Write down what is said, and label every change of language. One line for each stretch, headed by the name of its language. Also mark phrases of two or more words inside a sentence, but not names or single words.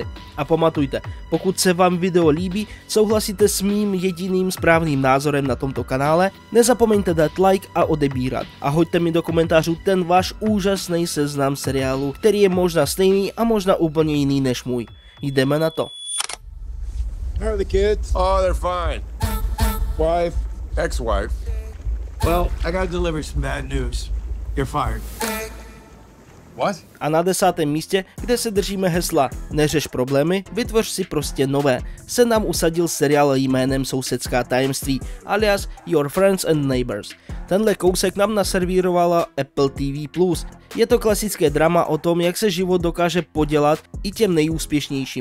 Czech: A pamatujte, pokud se vám video líbí, souhlasíte s mým jediným správným názorem na tomto kanále, nezapomeňte dát like a odebírat. A hoďte mi do komentářů ten váš úžasný seznam seriálů, který je možná stejný a možná úplně jiný než můj. Jdeme na to.
English: How are the kids? Oh, they're fine. Wife? Ex-wife. Well, I gotta deliver some bad news. You're fired. What?
Czech: A na 10. místě, kde se držíme hesla Neřeš problémy, vytvoř si prostě nové, se nám usadil seriál jménem Sousedská tajemství, alias Your Friends and Neighbors. Tenhle kousek nám naservírovala Apple TV+. Je to klasické drama o tom, jak se život dokáže podělat i těm nejúspěšnějším.